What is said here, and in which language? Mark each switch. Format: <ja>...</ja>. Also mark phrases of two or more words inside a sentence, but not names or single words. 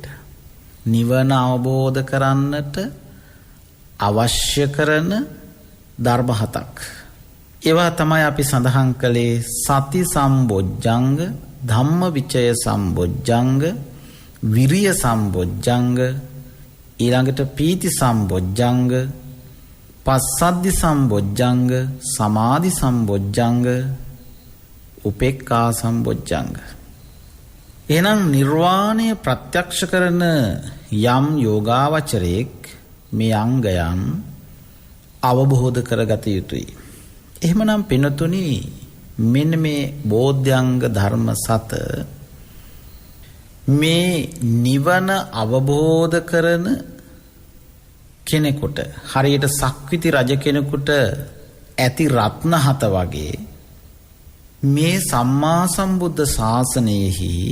<si>නිවන අවබෝධ කරන්නට අවශ්‍ය කරන ධර්ම හතක්. ඒවා තමයි අපි සඳහන් කළේ</si> <pi>සති සම්බොජ්ජංග, ධම්ම විචය සම්බොජ්ජංග, විරිය සම්බොජ්ජංග, ඊළඟට පීති සම්බොජ්ජංග, පස්සද්ධි සම්බොජ්ජංග, සමාධි සම්බොජ්ජංග, උපේක්ඛා සම්බොජ්ජංග.</pi> <si>එහෙනම් නිර්වාණය ප්‍රත්‍යක්ෂ කරන යම් යෝගාවචරයෙක් මේ අංගයන් අවබෝධ කරගත යුතුයි. එහෙමනම් පිනතුනි මෙන්න මේ බෝධ්‍යංග ධර්ම සත මේ නිවන අවබෝධ කරන කෙනෙකුට, හරියට සක්විති රජ කෙනෙකුට ඇති රත්න හත වගේ මේ සම්මා සම්බුද්ධ ශාසනයෙහි</si>